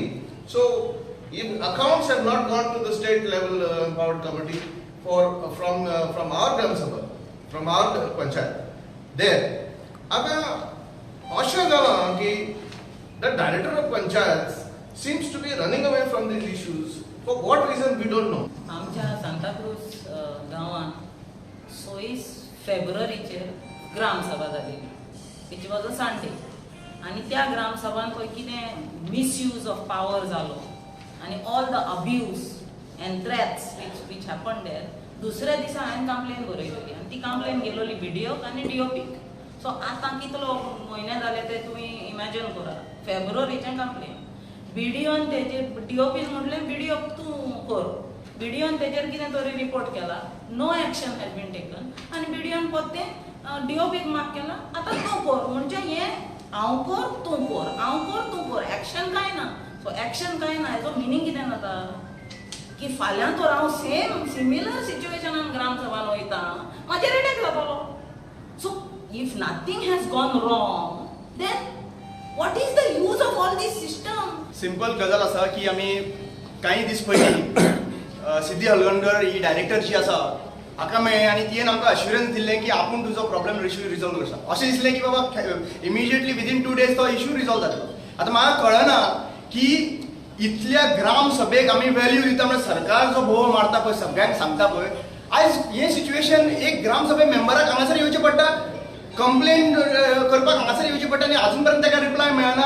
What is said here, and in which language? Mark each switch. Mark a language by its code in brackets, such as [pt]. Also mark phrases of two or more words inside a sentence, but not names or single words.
[en] So even accounts have not gone to the state level empowered committee from our Gram Sabha, from our Panchayat. There. Aga Asha Dala ki the director of Panchayats seems to be running away from these issues. For what reason we don't know. [kok] आमच्या सांताक्रूज गांवांत 26 फेब्रुवारीचेर ग्रामसभा जाली, [en] it was a Sunday, [kok] आनी त्या ग्रामसभान पळय कितें [en] misuse of power [kok] जालो आनी [en] all the abuse and threats which happened there. [kok] दुसऱ्या दिसा हांवें कंप्लेन बरयलेली आनी ती कंप्लेन गेलोली BDO आनी DOPक. सो सो आतां कितलो म्हयने जाले ते तुमी इमॅजिन करा. फेब्रुवारीचें कंप्लेन. बीडीओन तेजेर DOPन म्हटलें बीडीओ तूं कर. बीडीओन तेजेर कितें तरी रिपोर्ट केला. [en] no action has been taken [kok] आनी बीडीओन परतें DOPक मार्क केला आतां तूं कर. म्हणजे हें हांव कर तूं कर, हांव कर तूं कर, एक्शन कांय ना. सो एक्शन कांय ना हेजो मिनींग कितें जाता की फाल्यां तर हांव [en] same similar [kok] सिच्युएशनान ग्रामसभान वयता म्हाजेर एटॅक जातलो. [en] so if nothing has gone wrong then what is the use of all this system. [kok] सिंपल गजाल आसा की आमी कांय दीस पयलीं सिद्धी हलगणकर ही डायरेक्टर जी आसा हाका मेळ्ळें आनी तियेन आमकां अश्युरन्स दिल्लें की आपूण तुजो [en] problem issue resolve [kok] करता. अशें दिसलें की बाबा [en] immediately within 2 days [kok] तो [en] issue resolve [kok] जातलो. आतां म्हाका कळना की इतल्या ग्राम सभेक आमी व्हॅल्यू दिता म्हणजे सरकार जो बोवाळ मारता पळय सगळ्यांक सांगता पळय आयज हें सिच्युएशन एक ग्राम सभे मेंबराक हांगासर येवचें पडटा कंप्लेन करपाक हांगासर येवचें पडटा आनी आजून पर्यंत ताका रिप्लाय मेळना.